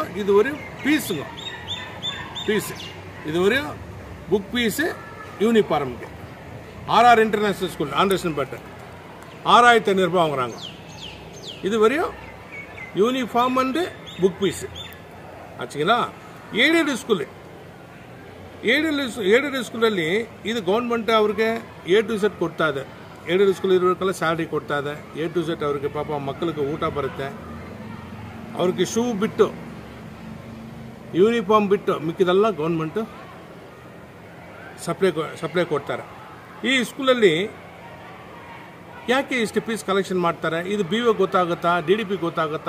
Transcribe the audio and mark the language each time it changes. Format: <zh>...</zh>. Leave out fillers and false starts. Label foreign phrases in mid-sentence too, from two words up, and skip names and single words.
<ta>இது ஒரு ஃபீஸுங்க. இது ஒரு</ta> <en>book fees,</en> <ta>யூனிஃபார்முக்கு. ஆர்ஆர் இன்டர்நேஷ்னல் ஸ்கூல், ஆண்டர்சன்பேட்டை 6500 ரூபாய் வாங்குறாங்க. இது வரையும்</ta> <en>uniform and book fees</en> <ta>ஆச்சுங்களா.</ta> <kn>ಏಡೆಡ್ ಸ್ಕೂಲಲ್ಲಿ ಇದು ಗೌರ್ಮೆಂಟ್ ಅವ್ರಿಗೆ</kn> <en>A to Z</en> <kn>ಕೊಡ್ತಾ ಇದೆ.</kn> <en>aided school</en> <kn>ಇರೋರಿಗೆಲ್ಲ ಸ್ಯಾಲ್ರಿ ಕೊಡ್ತಾ ಇದೆ.</kn> <en>A to Z</en> <kn>ಅವ್ರಿಗೆ ಪಾಪ ಮಕ್ಕಳಿಗೆ ಊಟ ಬರುತ್ತೆ. ಅವ್ರಿಗೆ ಶೂ ಬಿಟ್ಟು, ಯೂನಿಫಾರ್ಮ್ ಬಿಟ್ಟು ಮಿಕ್ಕಿದೆಲ್ಲ ಗೌರ್ಮೆಂಟು ಸಪ್ಲೈ ಕೊಡ್ತಾರೆ. ಈ ಸ್ಕೂಲಲ್ಲಿ ಯಾಕೆ ಇಷ್ಟು</kn> <en>fees collection</en> <kn>ಮಾಡ್ತಾರೆ? ಇದು BO ಗೊತ್ತಾಗುತ್ತಾ, DDP ಗೊತ್ತಾಗುತ್ತಾ?</kn>